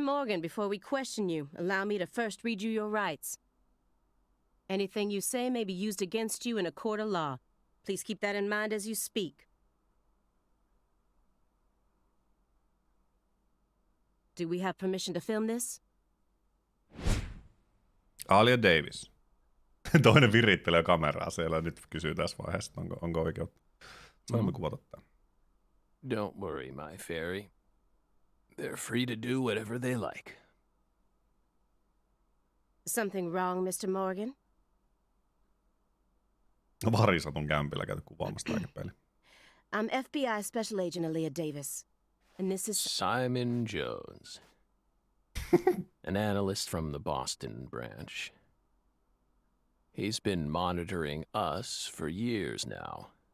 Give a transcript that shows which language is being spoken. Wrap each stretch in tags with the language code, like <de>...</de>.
<en>Morgan, before we question you, allow me to first read you your rights. Anything you say may be used against you in a court of law. Please keep that in mind as you speak. Do we have permission to film this? Alia Davis.</en> <fi>Toinen virittelee kameraa siellä nyt kysyy tässä vaiheessa, onko oikeutta. Saamme kuvata tämän.</fi> <en>Don't worry, my fairy. They're free to do whatever they like. Something wrong, Mr. Morgan?</en> <fi>Varisatun kämpillä käyty kuvaamassa tämäkin peli.</fi> <en>I'm FBI Special Agent Aaliyah Davis, and this is... Simon Jones. An analyst from the Boston branch. He's been monitoring us for years now.</en>